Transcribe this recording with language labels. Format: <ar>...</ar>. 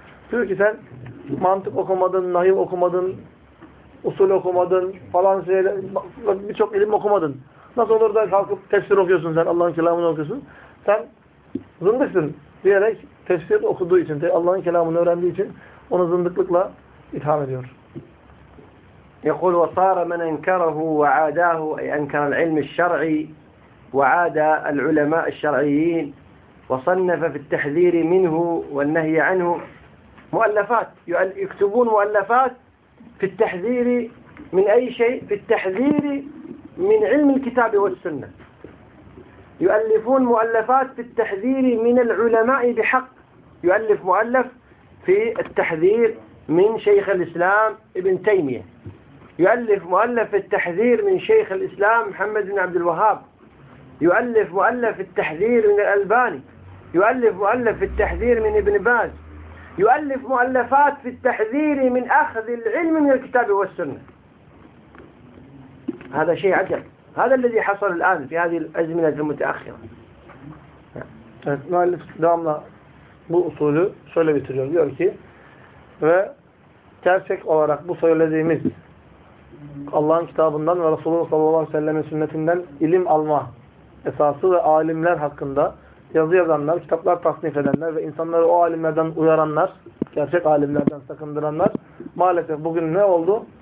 <tr>Diyor ki sen mantık okumadın, nahiv okumadın, usul okumadın, falan şeyler, birçok ilim okumadın. Nasıl olur da kalkıp tefsir okuyorsun sen, Allah'ın kelamını okuyorsun. Sen zındıksın diyerek tefsir okuduğu için, Allah'ın kelamını öğrendiği için onu zındıklıkla itham ediyor.</tr> <ar>يقول وصار من انكره وعاداه اي انكر العلم الشرعي وعادى العلماء الشرعيين وصنف في التحذير منه والنهي عنه مؤلفات يكتبون مؤلفات في التحذير من اي شيء في التحذير من علم الكتاب والسنه يؤلفون مؤلفات في التحذير من العلماء بحق يؤلف مؤلف في التحذير من شيخ الاسلام ابن تيميه يؤلف مؤلف التحذير من شيخ الإسلام محمد بن عبد الوهاب يؤلف مؤلف التحذير من الألباني يؤلف مؤلف التحذير من ابن باز يؤلف مؤلفات في التحذير من أخذ العلم من الكتاب والسنة هذا شيء عجب هذا الذي حصل الآن في هذه الأزمنة المتأخرة مؤلف دعمنا بأصوله</ar> <tr>şöyle bitiriyor diyor ki ve gerçek olarak bu söylediğimiz Allah'ın kitabından ve Resulullah sallallahu aleyhi ve sellem'in sünnetinden ilim alma esası ve alimler hakkında yazı yazanlar, kitaplar tasnif edenler ve insanları o alimlerden uyaranlar, gerçek alimlerden sakındıranlar maalesef bugün ne oldu?</tr>